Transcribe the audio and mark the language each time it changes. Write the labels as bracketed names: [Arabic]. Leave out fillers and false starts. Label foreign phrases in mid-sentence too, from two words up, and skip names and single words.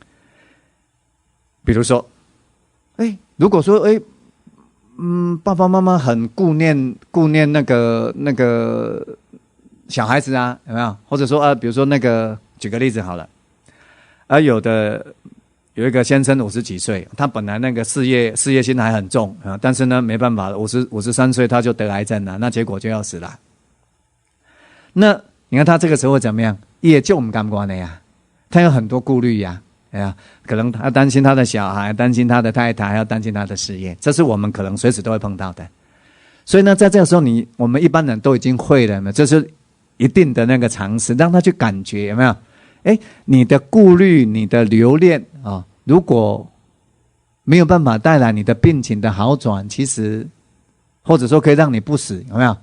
[Chinese] 比如說，如果說爸爸媽媽很顧念那個小孩子啊，有沒有？或者說比如說舉個例子好了，有一個先生50幾歲，他本來那個事業心還很重啊，但是呢沒辦法，53歲他就得癌症了，那結果就要死了。那你看他這個時候會怎麼樣？也就我們感官的呀，他有很多顧慮呀，可能他擔心他的小孩，擔心他的太太，還要擔心他的事業，這是我們可能隨時都會碰到的。所以呢，在這個時候我們一般人都已經會了嘛，就是一定的那個常識，讓他去感覺有沒有？你的顧慮、你的留戀啊，如果沒有辦法帶來你的病情的好轉，其實或者說可以讓你不死，有沒有？